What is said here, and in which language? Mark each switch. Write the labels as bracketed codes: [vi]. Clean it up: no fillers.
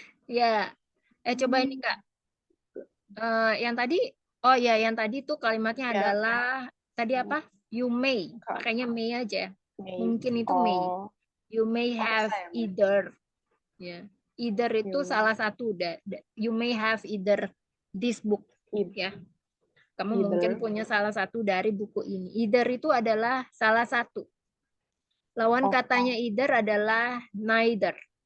[id] Ya, coba ini Kak. Yang tadi, yang tadi tuh kalimatnya adalah tadi apa? [en] You may, [id] makanya may aja. Mungkin itu may. [en] You may have either. [id] Ya, either itu salah satu. [en] You may have either this book. [id] Ya, kamu mungkin punya salah satu dari buku ini. Either itu adalah salah satu. Lawan katanya either adalah neither.